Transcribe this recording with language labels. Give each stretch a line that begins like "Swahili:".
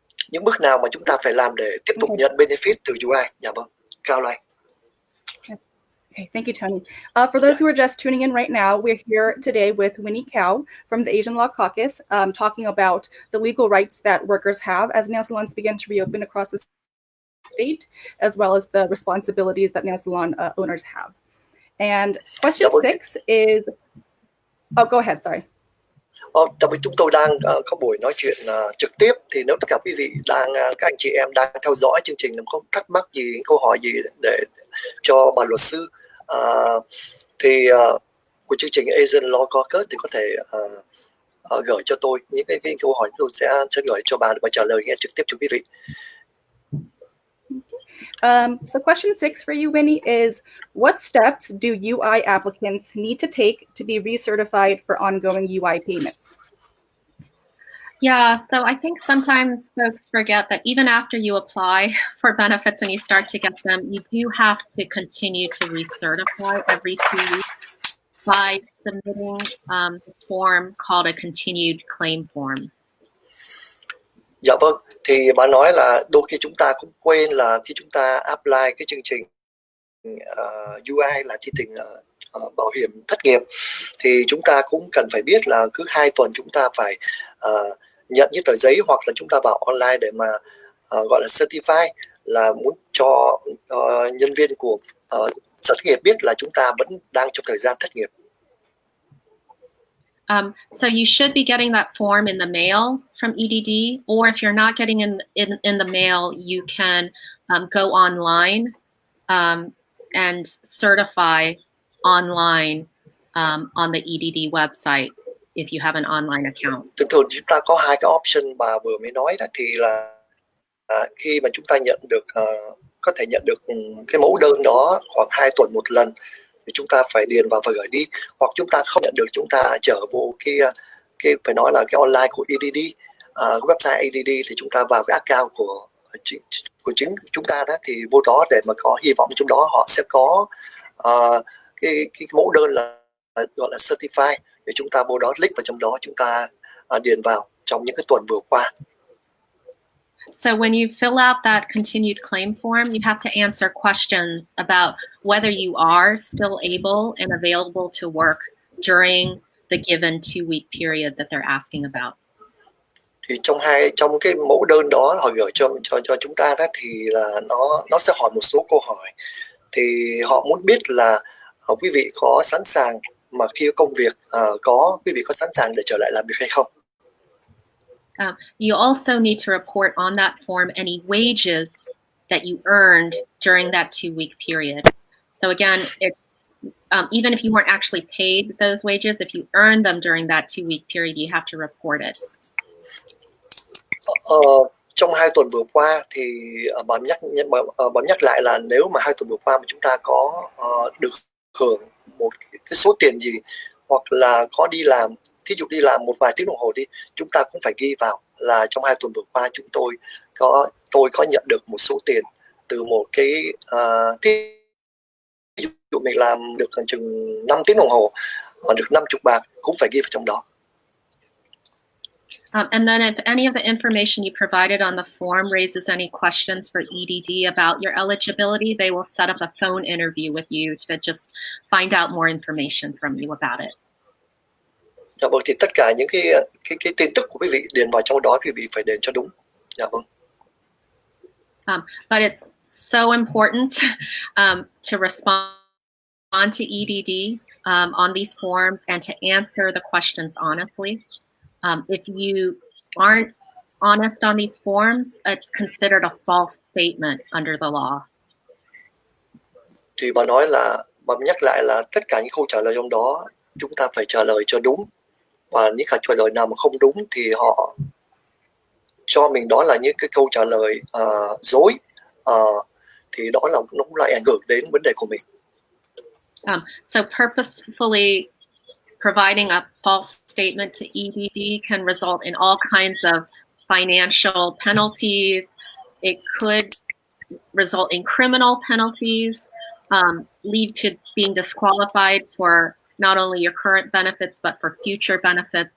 Vietnamese: Những bước nào mà chúng ta phải làm để tiếp tục nhận benefit từ UI? Dạ vâng, Cao Lai.
English: Okay, thank you, Tony. For those who are just tuning in right now, we're here today with Winnie Kao from the Asian Law Caucus, talking about the legal rights that workers have as nail salons begin to reopen across the state, as well as the responsibilities that nail salon owners have. And question 6 is... Oh, go ahead, sorry.
Vietnamese: Tại vì chúng tôi đang có buổi nói chuyện trực tiếp, thì nếu tất cả quý vị các anh chị em đang theo dõi chương trình, có thắc mắc gì, câu hỏi gì để cho bà luật sư thì của chương trình Asian Law Caucus thì có thể gửi cho tôi những cái câu hỏi, tôi sẽ gửi cho bà và trả lời nghe trực tiếp cho quý vị.
English: So question 6 for you, Winnie, is what steps do UI applicants need to take to be recertified for ongoing UI payments? Yeah, so I think sometimes folks forget that even after you apply for benefits and you start to get them, you do have to continue to recertify every 2 weeks by submitting a form called a continued claim form.
Vietnamese: Dạ vâng, thì bà nói là đôi khi chúng ta cũng quên là khi chúng ta apply cái chương trình UI là chương trình bảo hiểm thất nghiệp, thì chúng ta cũng cần phải biết là cứ 2 tuần chúng ta phải nhận những tờ giấy, hoặc là chúng ta vào online để mà gọi là certify, là muốn cho nhân viên của sở thất nghiệp biết là chúng ta vẫn đang trong thời gian thất nghiệp.
English: So you should be getting that form in the mail from EDD, or if you're not getting in the mail, you can go online and certify online on the EDD website if you have an online account.
Vietnamese: Thường chúng ta có 2 cái option bà vừa mới nói đó, thì là khi mà chúng ta nhận được có thể nhận được cái mẫu đơn đó khoảng 2 tuần một lần, thì chúng ta phải điền vào và gửi đi, hoặc chúng ta không nhận được, chúng ta trở vô cái phải nói là cái online của EDD, website EDD, thì chúng ta vào cái account của chính chúng ta đó, thì vô đó để mà có hy vọng trong đó họ sẽ có cái mẫu đơn là gọi là certify, để chúng ta vô đó click vào trong đó, chúng ta điền vào trong những cái tuần vừa qua.
English: So when you fill out that continued claim form, you have to answer questions about whether you are still able and available to work during the given 2-week period that they're asking about.
Vietnamese: Thì trong cái mẫu đơn đó họ gửi cho chúng ta đó, thì là nó sẽ hỏi một số câu hỏi, thì họ muốn biết là quý vị có sẵn sàng mà khi công việc quý vị có sẵn sàng để trở lại làm việc hay không.
English: You also need to report on that form any wages that you earned during that 2-week period. So again, even if you weren't actually paid those wages, if you earned them during that 2-week period, you have to report it.
Vietnamese: Trong 2 tuần vừa qua thì bà nhắc lại là nếu mà 2 tuần vừa qua mà chúng ta có được hưởng một cái số tiền gì, hoặc là có đi làm, thí dụ đi làm một vài tiếng đồng hồ đi, chúng ta cũng phải ghi vào là trong 2 tuần vừa qua chúng tôi tôi có nhận được một số tiền từ một cái thí dụ mình làm được gần chừng 5 tiếng đồng hồ mà được 50 bạc cũng phải ghi vào trong đó.
English: And then if any of the information you provided on the form raises any questions for EDD about your eligibility, they will set up a phone interview with you to just find out more information from you about it.
Vietnamese: Dạ vâng, thì tất cả những cái tin tức của quý vị điền vào trong đó quý vị phải điền cho đúng. Dạ vâng.
English: But it's so important to respond to EDD on these forms and to answer the questions honestly. If you aren't honest on these forms, it's considered a false statement under the law.
Vietnamese: Thì bà nhắc lại là tất cả những câu trả lời trong đó chúng ta phải trả lời cho đúng, và những câu trả lời nào mà không đúng thì họ cho mình đó là những cái câu trả lời dối, thì đó là nó cũng lại ảnh hưởng đến vấn đề của mình.
English: So purposefully providing a false statement to EDD can result in all kinds of financial penalties. It could result in criminal penalties, lead to being disqualified for not only your current benefits but for future benefits.